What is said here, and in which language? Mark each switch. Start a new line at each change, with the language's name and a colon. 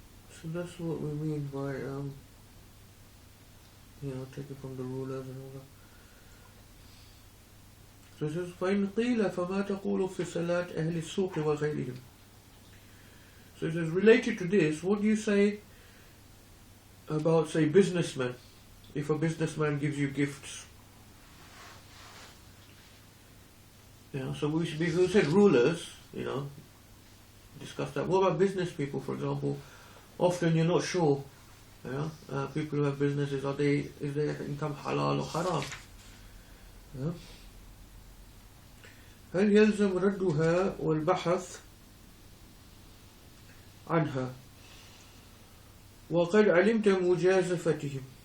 English: So that's what we mean by taking from the rulers and all that. So it says,
Arabic: فَإِنْ قِيلَ فَمَا تَقُولُ فِي صَلَاةِ أَهْلِ السُّوقِ وَغَيْرِهِمْ.
English: So it says, related to this, what do you say about, say, businessmen? If a businessman gives you gifts. So we said rulers, discuss that. What about business people, for example? Often you're not sure. People who have businesses, is their income halal or haram?
Arabic: هل يلزم ردها والبحث عنها وقد علمت مجازفتهم.